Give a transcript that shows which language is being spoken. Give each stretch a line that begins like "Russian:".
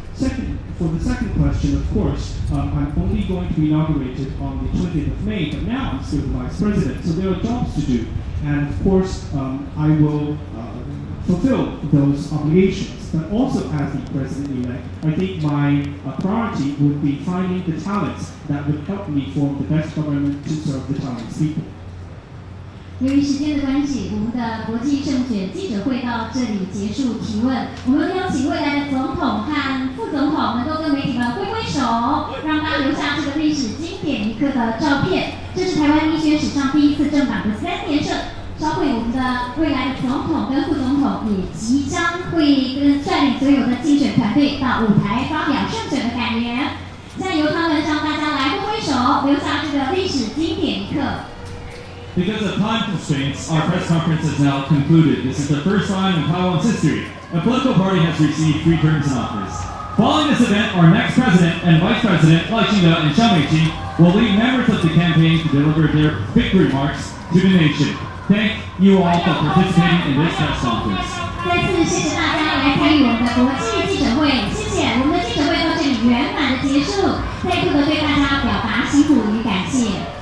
English: Second, for the second question, of course, I'm only going to be inaugurated on the 20th of May, but now I'm still the vice president, so there are jobs to do. And of course, I will fulfill those obligations. But also as the president-elect, I think my priority would be finding the talents that would help me form the best government to serve the Taiwanese people.
Chinese: 由于时间的关系，我们的国际胜选记者会到这里结束提问。我们邀请未来的总统和副总统能够跟媒体们挥挥手，让大家留下这个历史经典一刻的照片。这是台湾民选史上第一次政党的3连胜。稍后我们的未来的总统跟副总统也即将会跟率领所有的竞选团队到舞台发表胜选的感言。现在由他们向大家来挥挥手，留下这个历史经典一刻。
English: Because of time constraints, our press conference is now concluded. This is the first time in Taiwan's history a political party has received 3 terms in office. Following this event, our next president and vice president, Lai Ching-te and Xiao Mei-qi, will lead members of the campaign to deliver their victory remarks to the nation. Thank you all for participating in this press conference.
Chinese: 再次谢谢大家来参与我们的国际记者会，谢谢。我们的记者会到这里圆满的结束，再度的对大家表达辛苦与感谢。